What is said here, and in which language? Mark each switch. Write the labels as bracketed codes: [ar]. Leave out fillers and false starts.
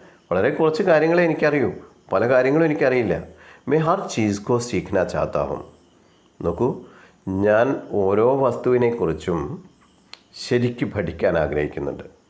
[ml] വളരെ കുറച്ച് കാര്യങ്ങളെ എനിക്കറിയൂ, പല കാര്യങ്ങളും എനിക്കറിയില്ല. [hi] मैं हर चीज़ को सीखना चाहता हूँ. [ml] നോക്കൂ, ഞാൻ ഓരോ വസ്തുവിനെക്കുറിച്ചും ശരിക്കും പഠിക്കാൻ ആഗ്രഹിക്കുന്നുണ്ട്.